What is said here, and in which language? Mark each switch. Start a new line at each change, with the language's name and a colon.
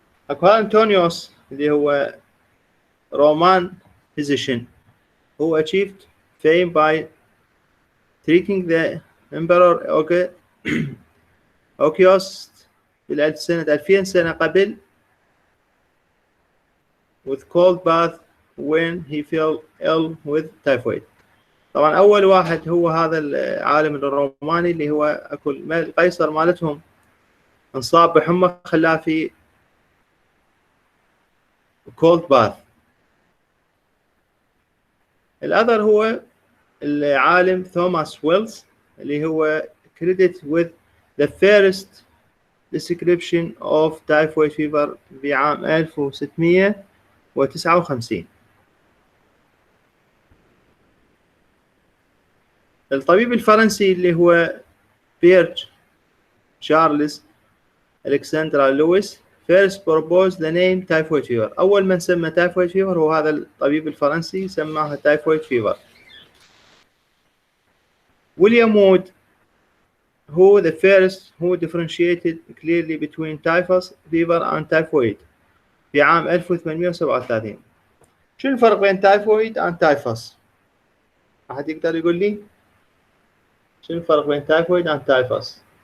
Arabic: اكو انطونيوس اللي هو
English: Roman physician who achieved fame by treating the emperor Auguste
Arabic: سنة 2000 سنة قبل
English: with cold bath when he fell ill with typhoid.
Arabic: طبعا أول واحد هو هذا العالم الروماني اللي هو أكو القيصر مالتهم انصاب بحمى خلاه في cold bath. الأذر هو العالم توماس ويلز اللي هو
English: credit with the first description of typhoid fever
Arabic: بعام 1659. الطبيب الفرنسي اللي هو بيرج شارلز ألكسندرا لويس
English: first proposed the name typhoid fever.
Arabic: أول من سمى typhoid fever هو هذا الطبيب الفرنسي، سماها typhoid fever.
English: William Wood who the first who differentiated clearly between typhus fever and typhoid
Arabic: في عام 1837. شو الفرق بين
English: typhoid and typhus؟
Arabic: أحد يقدر يقول لي؟ شو الفرق بين typhoid and typhus؟